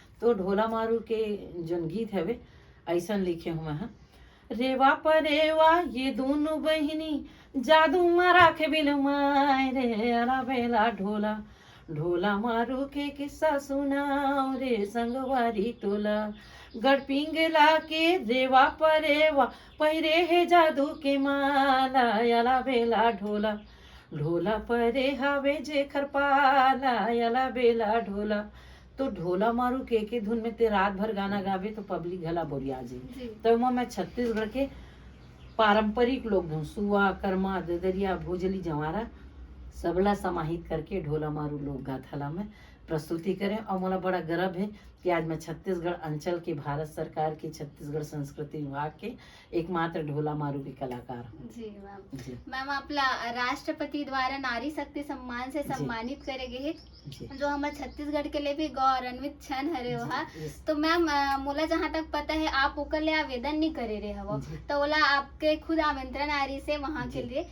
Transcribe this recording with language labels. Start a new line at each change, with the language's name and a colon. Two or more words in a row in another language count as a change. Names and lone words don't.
Chhattisgarhi: तो ढोला मारू के जो गीत हवे ऐसा लिखे हुआ है रेवा परेवा ये दोनों बहिनी जादू मारा के बिल माय रे अला बेला ढोला ढोला मारू के किस्सा सुनाओ रे संगवारी टोला गढ़ पिंगला के रेवा परेवा पहिरे है जादू के माला अला बेला ढोला ढोला परे हवे जे खरपाला अला बेला ढोला। तो ढोला मारू के धुन में ते रात भर गाना गावे तो पब्लिक गला बोरिया जी। तो मैं छत्तीसगढ़ के पारंपरिक लोक धुन सुआ कर्मा ददरिया भोजली जवारा सबला समाहित करके ढोला मारू लोक गाथा में प्रस्तुति करें। और मोला बड़ा गर्व है कि आज मैं छत्तीसगढ़ अंचल के भारत सरकार के छत्तीसगढ़ संस्कृति विभाग के एकमात्र ढोला मारू के कलाकार हूँ। जी मैम। मैम आपला राष्ट्रपति द्वारा नारी शक्ति सम्मान से सम्मानित करे गए जो हमारे छत्तीसगढ़ के लिए भी गौरवान्वित क्षण हरे वहा। तो मैम मोला जहाँ तक पता है आप ओकर लिए आवेदन नहीं करे रहे हो तो ओला आपके खुद आमंत्रण आ रही से वहाँ के लिए।